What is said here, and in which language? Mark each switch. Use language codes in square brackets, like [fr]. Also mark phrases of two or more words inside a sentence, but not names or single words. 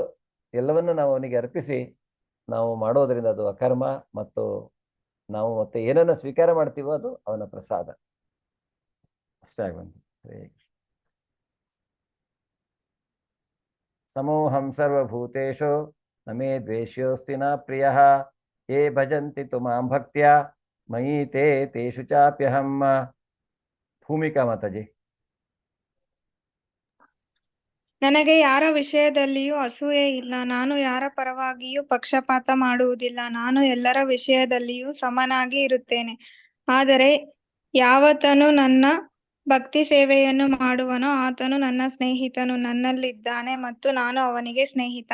[kn] ಎಲ್ಲವನ್ನು ನಾವು ಅವನಿಗೆ ಅರ್ಪಿಸಿ ನಾವು ಮಾಡೋದ್ರಿಂದ ಅದು ಅಕರ್ಮ, ಮತ್ತು ನಾವು ಮತ್ತೆ ಏನನ್ನ ಸ್ವೀಕಾರ ಮಾಡ್ತೀವೋ ಅದು ಅವನ ಪ್ರಸಾದ. ಅಷ್ಟೇ ಆಗುವಂತ. [sa] ಸಮೋಹಂ ಸರ್ವಭೂತೇಷು ನಮೇ ದ್ವೇಷ್ಯೋಸ್ತಿ ನ ಪ್ರಿಯಃ ಯೇ ಭಜಂತಿ ತು ಮಾಂ ಭಕ್ತ್ಯಾ ಮಯಿ ತೇ ತೇಷು ಚಾಪ್ಯಹಂ. [kn] ಭೂಮಿಕಾ ಮಾತಾಜಿ. ನನಗೆ ಯಾರ ವಿಷಯದಲ್ಲಿಯೂ ಅಸೂಯೆ ಇಲ್ಲ. ನಾನು ಯಾರ ಪರವಾಗಿಯೂ ಪಕ್ಷಪಾತ ಮಾಡುವುದಿಲ್ಲ. ನಾನು ಎಲ್ಲರ ವಿಷಯದಲ್ಲಿಯೂ ಸಮನಾಗಿ ಇರುತ್ತೇನೆ. ಆದರೆ ಯಾವತನು ನನ್ನ ಭಕ್ತಿ ಸೇವೆಯನ್ನು ಮಾಡುವನೋ ಆತನು ನನ್ನ ಸ್ನೇಹಿತನು, ನನ್ನಲ್ಲಿದ್ದಾನೆ ಮತ್ತು ನಾನು ಅವನಿಗೆ ಸ್ನೇಹಿತ.